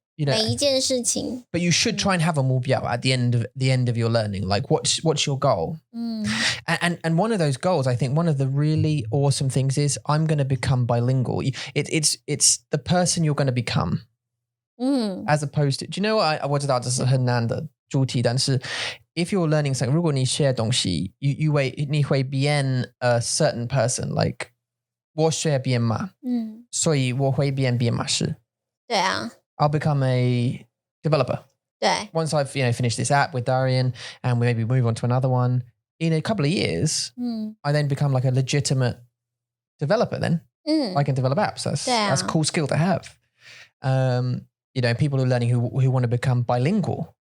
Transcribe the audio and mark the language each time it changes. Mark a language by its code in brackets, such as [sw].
[zh] 每一件事情 [en] but you should try and have a 目标 at the end of your learning. Like what's your goal? And one of those goals, I think one of the really awesome things is I'm going to become bilingual. It's the person you're going to become. As opposed to, do you know what? [zh] 我知道这是很难的主题，但是 [en] if you're learning something, [zh] 如果你学东西 你会变 [en] a certain person. [zh] Like 我学编码所以我会变编码师。对啊 [en] I'll become a developer. [zh] 对 [en] Once I've finished this app with Darian and we maybe move on to another one, in a couple of years, I then become like a legitimate developer then. I can develop apps. That's a cool skill to have. People who are learning who want to become bilingual.